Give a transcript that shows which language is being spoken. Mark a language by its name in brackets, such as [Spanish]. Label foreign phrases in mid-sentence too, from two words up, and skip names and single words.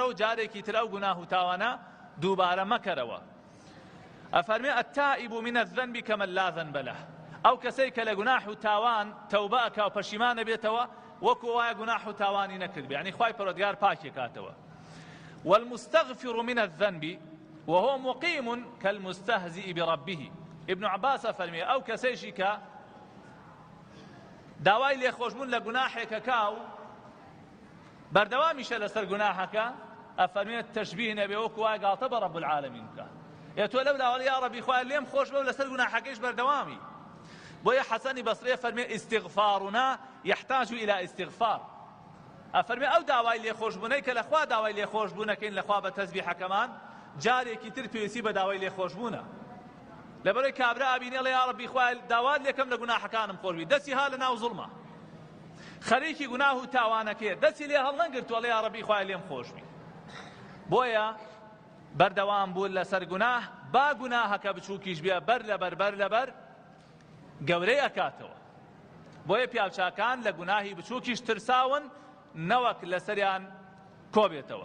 [Central Kurdish] و جارێکی تر ئەو گوناه و تاوانە دووبارە مەکەرەوە ئەفەرمێ [Arabic] التائب من الذنب كمن لا ذنب له [Central Kurdish] ئەو کەسەی کە لە گوناح و تاوان تەوبە ئەکا و پەشیمانە بێتەوە وەکو وایە گوناح و تاوانی نەکرد یعنی خوای پەروەردگار پاکێکاتەوە [Arabic] والمستغفر من الذنب وهو مقيم كالمستهزئ بربه [Central Kurdish] ابن عباس فەرمێ ئەو کەسێکی کە داوای لێخۆشبوون لە گوناحێکە کاو بەردەوامیشە لەسەر گوناحەکە ئەفەرمێت تەشبیه نەبێ وەکو وایە گاڵتە بە [Arabic] ڕەب العالەمین [Central Kurdish] بکە تۆ لەو داوای [Arabic] یا ڕەبی [Central Kurdish] خوای لێم خۆش بە و لەسەر گوناحەکەیش بەردەوامی بۆیە حەسەنی بەسڕێ فەرمێ [Arabic] استغفارنا يحتاج إلى استغفار [Central Kurdish] ئەفەرمێ ئەو داوای لێخۆشبوونەی کە لەخوا داوای لێخۆشبوونەکەین لەخوا بە تەسبیحەکەمان جارێکی تر پێویستی بە داوای لێخۆشبوونە لەبەرەوەی کابرا ئابینێ ئەڵێ [Arabic] یا ڕەبی [Central Kurdish] خوای داوات لێکەم لە گوناحەکانم خۆشبی دەستی ها لە ناو زوڵمە خەریکی گوناه و تاوانەکەیە دەستی لێ هەڵنەگرتووە ئەڵێ [Arabic] یا ڕەبی [Central Kurdish] خوای لێم خۆشبی بۆیە بەردەوام بوون لەسەر گوناه با گوناهەکە بچووکیش بێ بەر لەبەر گەورەی ئەکاتەوە بۆیە پیاوچاکان لە گوناهی بچووکیش ترساون نەوەک لەسەریان کۆبێتەوە.